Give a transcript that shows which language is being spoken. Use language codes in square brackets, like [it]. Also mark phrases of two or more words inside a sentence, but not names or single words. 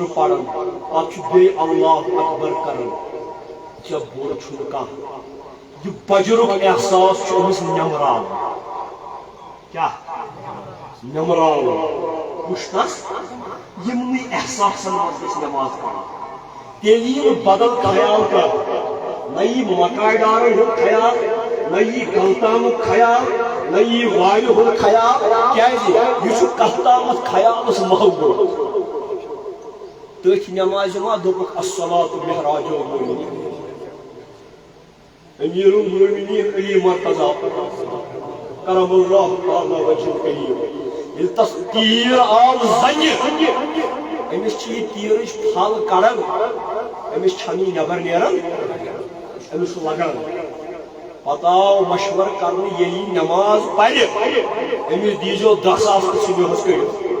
[ks] پران پتہ چھُ بیٚیہِ اللہ اکبر کران ژےٚ بوٚڑ چھُنہٕ کانٛہہ یہ بجرُک احساس چھُ أمِس نٮ۪مراوان کیٛاہ نٮ۪مراوان وٕچھنس یِمنٕے احساسن منٛز گژھِ نٮ۪ماز پرٕنۍ تیٚلہِ یی نہٕ بدل خیال کانٛہہ نہ یی مکایہِ دارن ہُنٛد خیال نہ یی گلتامُک خیال نہ یی وارِ ہُنٛد خیال کیٛازِ یہِ چھُ کتھ تامتھ خیالس محبوٗب تٔتھۍ نٮ۪مازِ منٛز دوٚپُکھ [ar] الصلاۃ معراج المومنین [ks] امیر المومنین علی مرتضیٰ [ar] کرم اللہ تعالیٰ وجہ کریم [ks] ییٚلہِ تس تیٖر آو زنہِ أمِس چھِ یہِ تیٖرٕچ پھل کڑان أمِس چھنہٕ یہِ نٮ۪بر نیران أمِس چھُ لگان پتہٕ آو مشور کرنہٕ ییٚلہِ یہِ نٮ۪ماز پرِ أمِس دیٖزیو 10,000 تہٕ صُبحس کٔڑِتھ